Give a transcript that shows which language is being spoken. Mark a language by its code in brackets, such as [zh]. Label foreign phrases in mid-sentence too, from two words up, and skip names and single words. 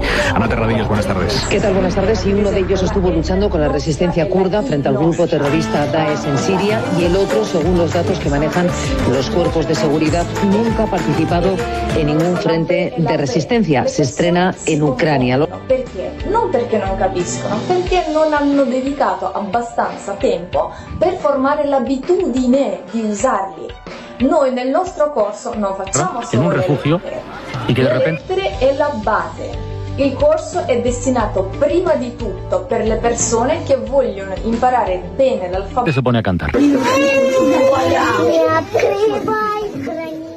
[es] Ana Terradillos, buenas tardes. ¿Qué tal? Buenas tardes. Y uno de ellos estuvo luchando con la resistencia kurda frente al grupo terrorista Daesh en Siria, y el otro, según los datos que manejan los cuerpos de seguridad, nunca ha participado en ningún frente de resistencia. Se estrena en Ucrania. [it] Perché? Non perché non capiscono, perché non hanno dedicato abbastanza tempo per formare l'abitudine di usarli. Noi nel nostro corso non facciamo solo [es] en un refugio y que de repente [it] le lettere è la base. Il corso è destinato prima di tutto per le persone che vogliono imparare bene l'alfabeto. [es] se pone a cantar.